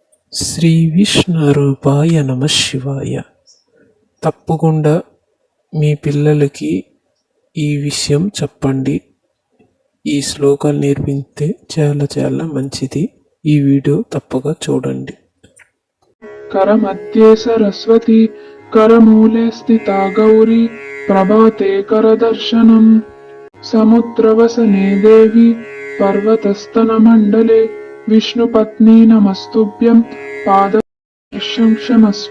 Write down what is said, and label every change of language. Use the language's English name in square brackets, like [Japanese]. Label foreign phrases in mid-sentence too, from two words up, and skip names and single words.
[Sanskrit] श्री विष्णुरूपाय नमः शिवाय. [Telugu] తప్పకుండా మీ పిల్లలకి ఈ విషయం చెప్పండి. ఈ శ్లోకాలు నేర్పితే చాలా చాలా మంచిది. ఈ వీడియో తప్పగా చూడండి. [Sanskrit] करमध्ये सरस्वती करमूले स्थिता गौरी प्रभाते करदर्शनम् समुद्रवसने देवी पर्वतस्तनमण्डले विष्णुपत्नी नमस्तुभ्यं पादस्पर्शं क्षमस्व